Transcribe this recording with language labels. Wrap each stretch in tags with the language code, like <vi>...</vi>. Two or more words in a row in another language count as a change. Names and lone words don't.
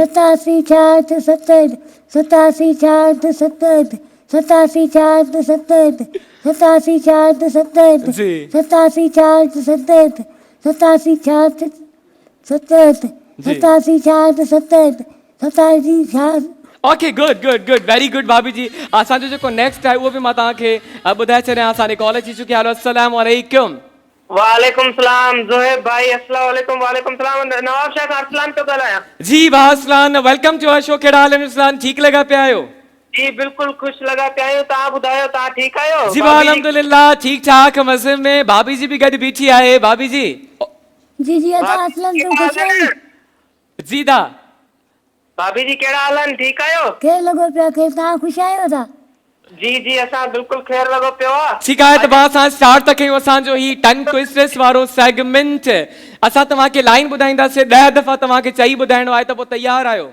<sd>87 66 67 87 66 67 87 66 67 87 66 67 जी 87 66 67 87 66 67 87 66 67 87 66</sd> <en>okay good good good very good</en> <sd>भाभी जी असांजो जेको नेक्स्ट आहे उहो बि मां तव्हांखे ॿुधाए छॾियां असांजे कॉल अची चुकी आहे</sd> <ar>السلام عليكم وعليكم السلام</ar> <sd>ज़ोहेब भाई</sd> <ar>السلام عليكم وعليكم السلام</ar> <sd>नवाब शाह अरसलान तो ॻाल्हायां जी भाउ असलान</sd> <en>welcome to our show</en> <sd>कहिड़ा हाल आहिनि असलान ठीकु लॻा पिया आहियो जी बिल्कुलु ख़ुशि लॻा पिया आहियूं तव्हां ॿुधायो तव्हां ठीकु आहियो जी भाउ अल्हम्दुलिल्लाह ठीकु ठाक मज़े में भाभी जी बि गॾु बीठी आहे भाभी जी जी जी अदा असलम तूं ख़ुशि आहीं जी दा भाभी जी कहिड़ा हाल आहिनि ठीकु आहियो केरु लॻो पिया केरु तव्हां ख़ुशि आहियो था जी जी असां बिल्कुलु ख़ैर लॻो पियो आहे। ठीकु आहे, त मां असां स्टार्ट था कयूं असांजो ही</sd> <en>tongue twisters</en> <sd>वारो सेगमेंट। असां तव्हांखे लाइन ॿुधाईंदासीं, 10 दफ़ा तव्हांखे चई ॿुधाइणो आहे, त पोइ तयारु आहियो?</sd>